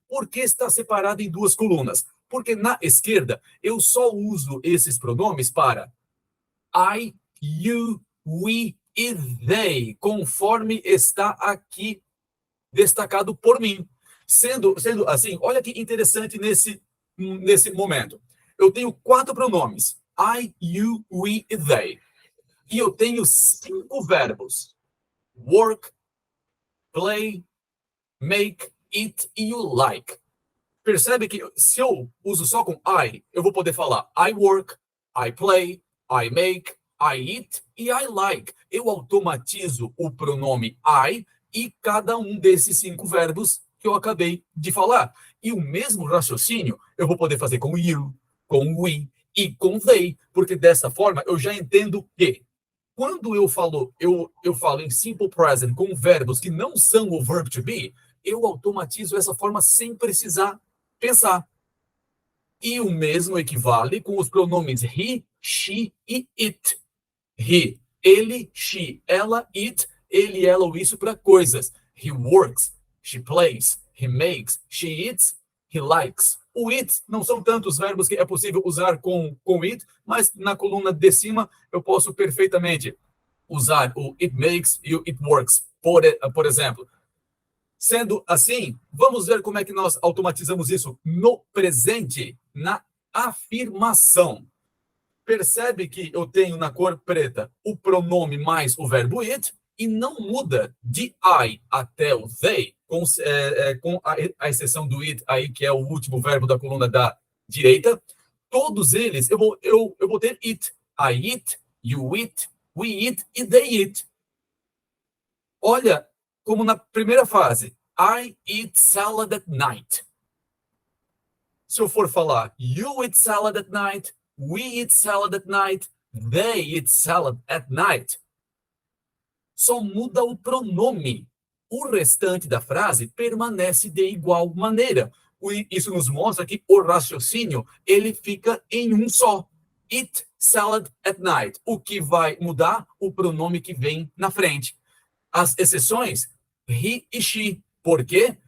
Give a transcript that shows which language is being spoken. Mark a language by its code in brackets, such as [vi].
[pt] Por que está separado em duas colunas? Porque na esquerda eu só uso esses pronomes para I, you, we e they, conforme está aqui destacado por mim. Sendo assim, olha que interessante nesse momento. Eu tenho 4 pronomes: I, you, we e they. E eu tenho 5 verbos: work, play, make, eat e you like. Percebe que se eu uso só com I, eu vou poder falar [en] I work, I play, I make, I eat e I like. [pt] Eu automatizo o pronome I e cada um desses 5 verbos que eu acabei de falar. E o mesmo raciocínio eu vou poder fazer com you, com we e com they, porque dessa forma eu já entendo que quando eu falo em simple present com verbos que não são o verb to be, eu automatizo essa forma sem precisar pensar. E o mesmo equivale com os pronomes he, she e it. He, ele, she, ela, it, ele, ela ou isso para coisas. [en] He works, she plays, he makes, she eats, he likes. [pt] O it não são tantos verbos que é possível usar com it, mas na coluna de cima eu posso perfeitamente usar o [en] it makes [pt] e o [en] it works, [pt] por exemplo. Sendo assim, vamos ver como é que nós automatizamos isso no presente, na afirmação. Percebe que eu tenho na cor preta o pronome mais o verbo it e não muda de I até o they, com a exceção do it aí, que é o último verbo da coluna da direita. Todos eles eu vou ter it. [en] I eat, you eat, we eat e they eat. [pt] Olha como na primeira frase, [en] I eat salad at night. [pt] Se eu for falar [en] you eat salad at night, we eat salad at night, they eat salad at night, [pt] só muda o pronome. O restante da frase permanece de igual maneira. Isso nos mostra que o raciocínio ele fica em um só. [en] Eat salad at night. [pt] O que vai mudar? O pronome que vem na frente. As exceções, he e she. Por quê?